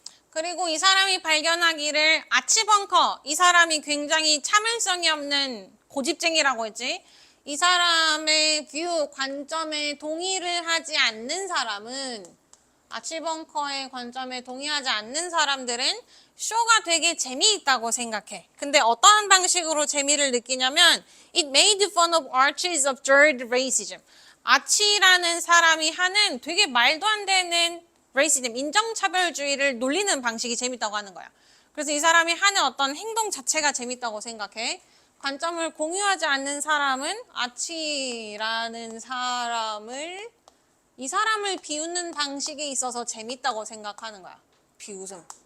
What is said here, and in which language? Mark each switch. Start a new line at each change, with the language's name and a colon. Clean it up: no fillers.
Korean: 그리고 이 사람이 발견하기를 아치벙커, 이 사람이 굉장히 참을성이 없는 고집쟁이라고 했지. 이 사람의 뷰, 관점에 동의를 하지 않는 사람은, 아치벙커의 관점에 동의하지 않는 사람들은 쇼가 되게 재미있다고 생각해. 근데 어떠한 방식으로 재미를 느끼냐면
English: It made fun of Archie's absurd racism.
Korean: 아치라는 사람이 하는 되게 말도 안 되는 racism, 인종차별주의를 놀리는 방식이 재밌다고 하는 거야. 그래서 이 사람이 하는 어떤 행동 자체가 재밌다고 생각해. 관점을 공유하지 않는 사람은 아치라는 사람을 이 사람을 비웃는 방식에 있어서 재밌다고 생각하는 거야. 비웃음.